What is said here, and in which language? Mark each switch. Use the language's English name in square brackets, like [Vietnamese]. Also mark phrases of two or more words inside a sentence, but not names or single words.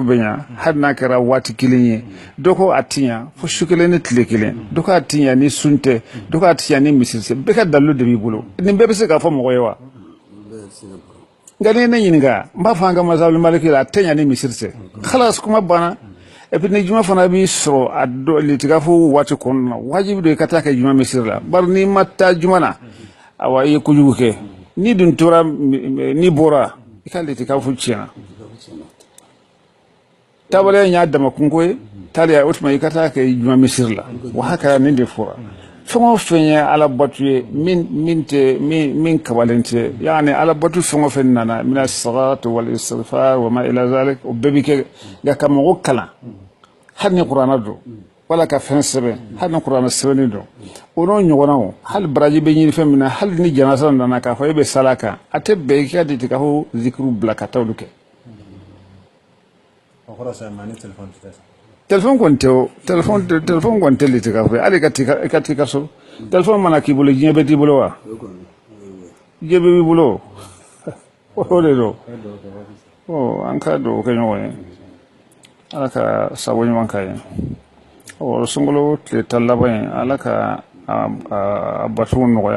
[Bambara] bɛ ɲa hali n'a kɛra waati kelen ye dɔ ko a ti ɲa fo su kelen ni tile kelen dɔ ko a ti ɲa ni sun tɛ dɔ ko a ti ɲa ni misiri tɛ bɛɛ ka dalilu de b'i bolo nin bɛɛ bɛ se k'a fɔ mɔgɔ ye wa nka n'i ye ne ɲininka n b'a fɔ an ka mazhabu maliki la a tɛ ɲa ni misiri tɛ khalas kuma banna [French] et puis [Bambara] ni juma fana b'i sɔrɔ a dɔ itikafu waati kɔnɔna na wajibi don i ka taa kɛ juma misiri la bari n'i ma taa juma na awa i ye kojugu kɛ ni dun tora ni bɔra i ka litikafu tiɲɛna tabaleya y'a dama kunko ye taaliya o tuma i ka taa kɛ juma misiri la wa haka nin de fɔra fɛn o fɛn ye ala batu ye min kabalen tɛ yani ala batu fɛn o fɛn nana mina [Arabic] الصلاة والاستغفار وما إلى ذلك [Bambara] o bɛɛ bi kɛ nka ka mɔgɔ kalan hali ni kuranna don wala ka fɛn sɛbɛn hali ni kuranna sɛbɛnni don o n'o ɲɔgɔnnaw hali baraji bɛ ɲini fɛn min na hali ni janasa nana k'a fɔ e bɛ sala kan a tɛ bɛn i ka litikafu zikiru bila ka taa olu kɛ téléphone kɔni tɛ o téléphone kɔni tɛ litikafu ye hali i ka t'i ka so téléphone mana k'i bolo diɲɛ bɛɛ t'i bolo wa diɲɛ bɛɛ b'i bolo o de don an ka dugawu kɛ ɲɔgɔn ye ala ka sago ɲuman k'a ye sunkalo tile tan laban ye ala ka a batuw nɔgɔya